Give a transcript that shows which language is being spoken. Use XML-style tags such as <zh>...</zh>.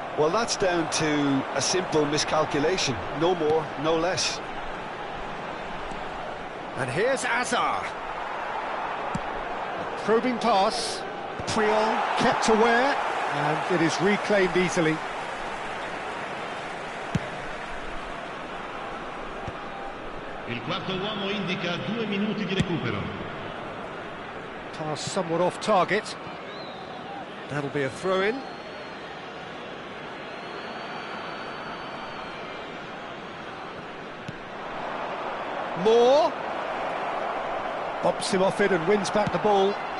<en>Well, that's down to a simple miscalculation. No more, no less. And here's Azar. Probing pass. Puyol kept aware, and it is reclaimed easily.</en> <it>Il quarto uomo indica 2 minuti di recupero.</it> <en>Pass somewhat off target. That'll be a throw-in. Moore. Bumps him off it and wins back the ball.</en>